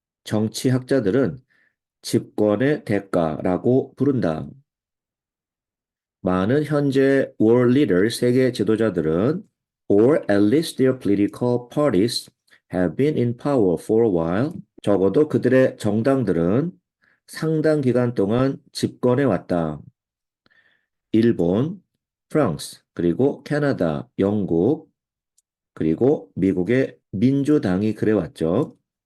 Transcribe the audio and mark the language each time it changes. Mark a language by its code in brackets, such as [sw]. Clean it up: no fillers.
[ko] 정치학자들은 집권의 대가라고 부른다. 많은 현재 [en] world leaders, [ko] 세계 지도자들은 [en] or at least their political parties have been in power for a while. [ko] 적어도 그들의 정당들은 상당 기간 동안 집권해 왔다. 일본, 프랑스, 그리고 캐나다, 영국, 그리고 미국의 민주당이 그래왔죠.